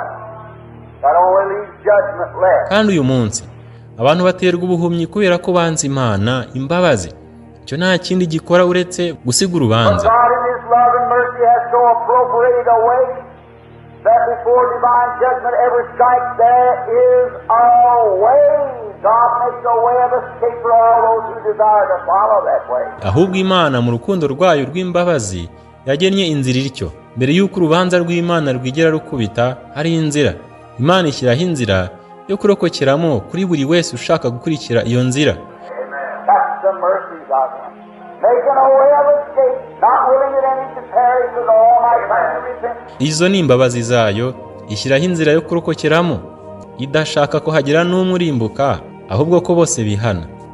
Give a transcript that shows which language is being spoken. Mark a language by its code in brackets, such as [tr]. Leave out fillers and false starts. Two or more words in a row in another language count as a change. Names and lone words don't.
[en] That only leaves judgment left. [rw] Kandi uyu munsi abantu baterwa ubuhumyi kubera ko banze Imana imbabazi. Icyo nta kindi gikora uretse gusiga urubanza. [en] God in His love and mercy has so appropriated a way that before divine judgment ever strikes, there is a way. God makes a way of escape for all those who desire to follow that way. [rw] Ahubwo Imana mu rukundo rwayo rw'imbabazi yagennye inzira ityo. Mbere y'uko urubanza rw'Imana rwigera rukubita, hari inzira. Imana ishyiraho inzira yo kurokokeramo kuri buri wese ushaka gukurikira iyo nzira. [en] That's the mercies of Him. Making a way of escape, not willing that any should perish, but all might come to repentance. [rw] Izo ni imbabazi zayo, ishyiraho inzira yo kurokokeramo, idashaka ko hagira n'umwe urimbuka, ahubwo ko bose bihana.